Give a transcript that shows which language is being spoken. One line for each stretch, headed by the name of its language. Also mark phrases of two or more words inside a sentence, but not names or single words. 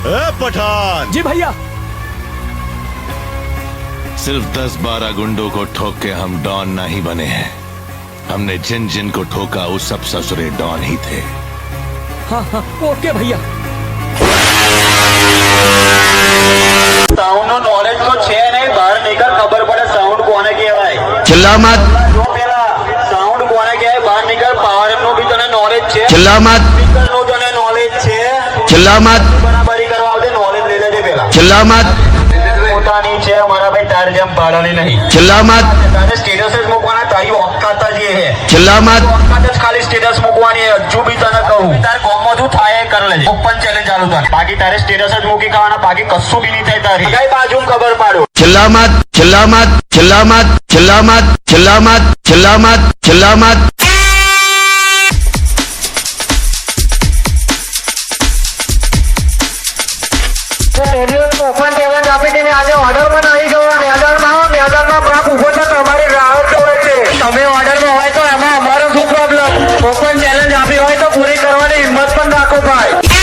Hindi: पठान जी भैया। सिर्फ 10-12 गुंडों को ठोक के हम डॉन नहीं बने हैं। हमने जिन जिन को ठोका वो सब ससुरे डॉन ही थे। हाँ हाँ ओके भैया।
Gujarati: સાઉન્ડ નો નોલેજ તો છે નહીં, બહાર નીકળ ખબર પડે સાઉન્ડ કોને કહેવાય।
Hindi: चिल्ला मत,
Gujarati: જો પેલા સાઉન્ડ કોને કહેવાય બહાર નીકળ। પાવર નું બી તને નોલેજ છે,
Hindi: चिल्ला मत,
Gujarati: સ્પીકર નું તને નોલેજ છે।
Hindi: चिल्ला मत,
Gujarati: બરાબરી કરવા આવતે નોલેજ લઈ લેજે પેલા।
Hindi: चिल्ला मत,
Gujarati: પોતાની છે મારા ભાઈ, તાર જેમ પાડવાની નહીં।
Hindi: चिल्ला मत,
Gujarati: તારે સ્ટેટસ જ મૂકવાના, તારી ઓકાત જ એ હે।
Hindi: चिल्ला मत,
Gujarati: ઓકાત જ ખાલી સ્ટેટસ મૂકવાની હે। હજુ બી તને કહું તાર ગામમાં શું થાય એ કર લેજે।
English: open challenge
Gujarati: ચાલુ થાય, બાકી તારે સ્ટેટસ જ મૂકી ખાવાના, બાકી કશું બી નહીં થાય તારી। કઈ બાજુ ખબર પાડો।
Hindi: चिल्ला मत, चिल्ला मत, चिल्ला मत, चिल्ला मत, चिल्ला मत, चिल्ला मत, चिल्ला मत।
English: open challenge
Gujarati: આપી દીધી। આજે ઓર્ડરમાં નહીં જવા, મેદાનમાં આવો, મેદાનમાં બાપ ઉભો છે, તમારી રાહ જોવે છે। તમે ઓર્ડરમાં હોય તો એમાં અમારો શું પ્રોબ્લેમ?
English: open challenge
Gujarati: આપી હોય તો પૂરી કરવાની હિંમત પણ રાખો ભાઈ।